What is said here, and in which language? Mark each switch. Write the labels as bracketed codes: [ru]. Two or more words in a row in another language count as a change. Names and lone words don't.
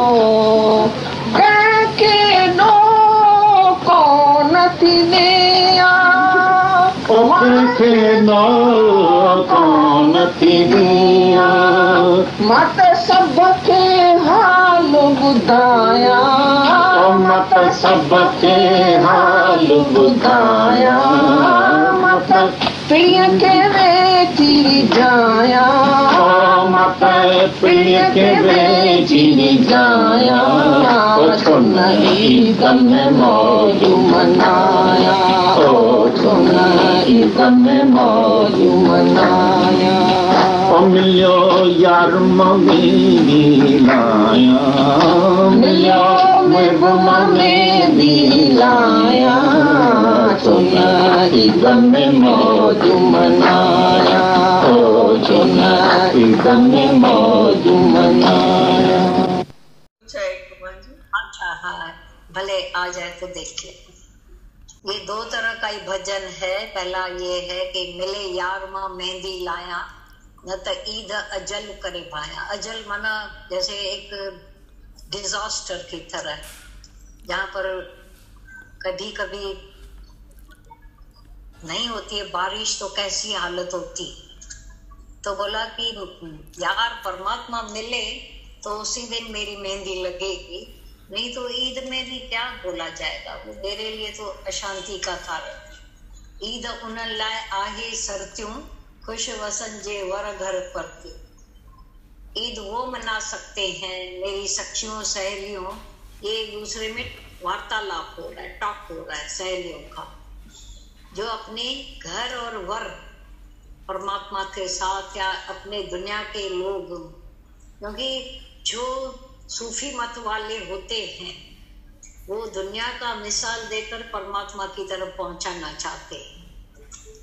[sd] कंहिंखे ॾो कोन थी ॾियां कंहिंखे ॾो कोन थी ॾियां मां त सभ खे हाल ॿुधायां मां त सभ खे हाल ॿुधायां मां त प्रिय खे वेठी जायां मां त प्रिय खे वेठी जायां सुन ईद में मौज मनाया ओ सुन ईद में मौज मनाया ओ मिलियो यार मेरी लाया मिलियो महबूबा मेरी लाया सुन ईद में मौज मनाया ओ सुन ईद में मौज मनाया। [hi] अच्छा हाँ भले आ जाए तो देख ले। ये दो तरह का ही भजन है। पहला ये है कि [sd] मिले यार मां मेहंदी लाया न त ईद अजल करे पाया। [hi] अजल माना जैसे एक डिजास्टर की तरह, जहाँ पर कभी कभी नहीं होती है बारिश तो कैसी हालत होती। तो बोला कि यार परमात्मा मिले तो उसी दिन मेरी मेहंदी लगेगी, नहीं तो ईद में भी क्या बोला जाएगा, वो मेरे लिए तो अशांति का कारण। [sd] ईद उन लाए आहे सरतियूं खुश वसन जे वर घर पर। [hi] ईद वो मना सकते हैं मेरी सखियों सहेलियों, ये एक दूसरे में वार्तालाप हो रहा है, टॉक हो रहा है सहेलियों का, जो अपने घर और वर परमात्मा के साथ या अपने दुनिया के लोग, क्योंकि जो सूफी मत वाले होते हैं वो दुनिया का मिसाल देकर परमात्मा की तरफ पहुंचाना चाहते हैं।